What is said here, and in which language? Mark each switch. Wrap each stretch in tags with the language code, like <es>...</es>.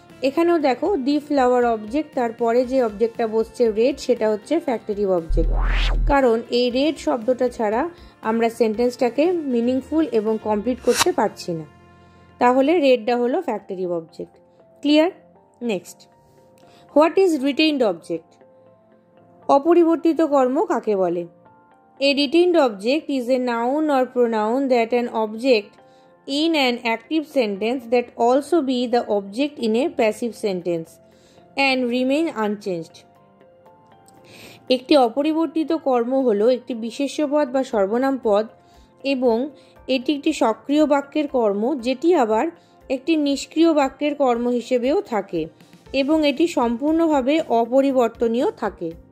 <bn>এখানেও দেখো, দি flower object, তারপরে যে অবজেক্টটা বসছে রেড সেটা হচ্ছে ফ্যাক্টিটিভ অবজেক্ট, কারণ এই রেড শব্দটা ছাড়া আমরা সেন্টেন্সটাকে মিনিংফুল এবং কমপ্লিট করতে পারছি না। তাহলে রেডটা হলো factitive object. Clear? Next,</bn> <en>what is retained object,</en> <bn>অপরিবর্তিত কর্ম কাকে বলে।</bn> <en>A retained object is a noun or pronoun that an object in an active sentence that also be the object in a passive sentence and remain unchanged.</en> <bn>একটি অপরিবর্তিত কর্ম হলো একটি বিশেষ্য পদ বা সর্বনাম পদ এবং এটি একটি সক্রিয় বাক্যের কর্ম যেটি আবার একটি নিষ্ক্রিয় বাক্যের কর্ম হিসেবেও থাকে এবং এটি সম্পূর্ণভাবে অপরিবর্তনীয় থাকে।</bn>